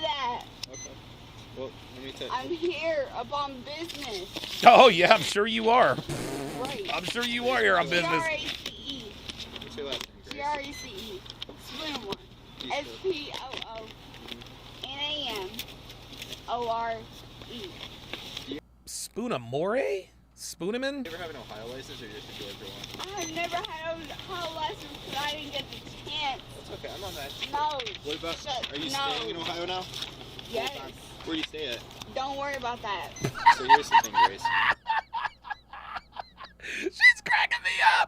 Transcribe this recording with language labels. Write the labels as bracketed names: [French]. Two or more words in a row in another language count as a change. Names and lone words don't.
[English] of that. Okay. Well, let me tell I'm here upon business. Oh, yeah, I'm sure you are. Right. I'm sure you are here on business. G-R-A-C-E. What's your last name, Grace? G-R-A-C-E. Spin one. S-P-O-O-N-A-M-O-R-E. Spoonamore? Spoonaman? You ever have an Ohio license or just a Georgia one? I have never had a whole license because I didn't get the chance. That's okay. I'm not mad. No. What about? Shut- Are you no. staying in Ohio now? Yes. Where do you stay at? Don't worry about that. So here's the thing, Grace. She's cracking me up.